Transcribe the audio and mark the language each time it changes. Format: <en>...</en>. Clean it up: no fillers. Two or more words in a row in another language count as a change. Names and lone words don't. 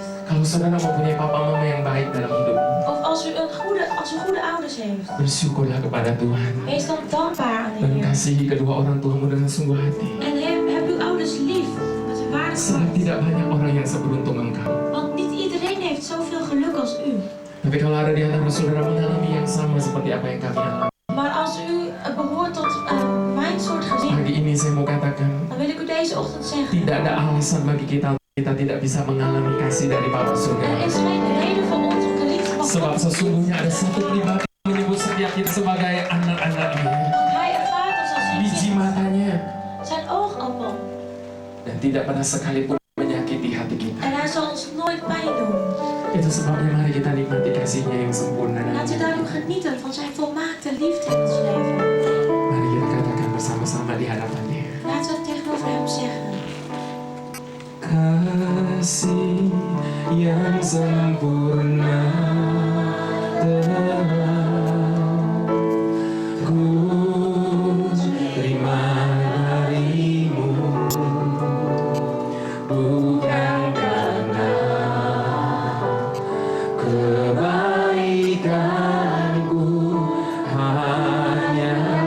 <id>kalau saudara mempunyai papa mama yang baik dalam hidupmu,</id> <nl>of als u goede ouders heeft,</nl> <id>bersyukurlah kepada Tuhan</id> <nl>wees dan dankbaar aan de</nl> <id>dan</id> <nl>Heer.</nl> <id>kasihi kedua orang tuamu dengan sungguh hati.</id> <nl>En heb uw ouders lief met een waardig</nl> <id>Sebab</id> <nl>hart.</nl> <id>tidak banyak orang yang seberuntung engkau.</id> <nl>Want niet iedereen heeft zoveel geluk als u.</nl> <id>Tapi kalau ada di antara saudara mengalami yang sama seperti apa yang kami alami,</id> <nl>Maar als u behoort tot mijn soort gezin,</nl> <id>pagi ini saya mau katakan,</id> <nl>dan wil ik u deze ochtend zeggen,</nl> <id>tidak ada alasan bagi kita tidak bisa mengalami kasih dari Bapa</id> <nl>er</nl> <id>Surga.</id> <nl>is geen reden voor ons om de liefde van</nl> <id>Sebab</id> <nl>God te</nl> <id>sesungguhnya ada satu pribadi yang menyebut setiap kita sebagai anak-anaknya,</id> <nl>Want hij ervaart ons als zijn</nl> <id>biji</id> <nl>kind,</nl> <id>matanya,</id> <nl>zijn oogappel.</nl> <id>dan tidak pernah sekalipun menyakiti hati kita.</id> <nl>En hij zal ons nooit pijn doen.</nl> <id>Itu sebabnya mari kita nikmati kasihnya yang sempurna.</id> <nl>Laten we daarom genieten van zijn volmaakte liefde in ons leven.</nl> <id>Mari kita katakan bersama-sama di hadapannya.</id> <nl>Laten we het tegenover hem zeggen.</nl> <id>Kasih yang sempurna telah ku terima darimu, bukan karena kebaikanku, hanya</id>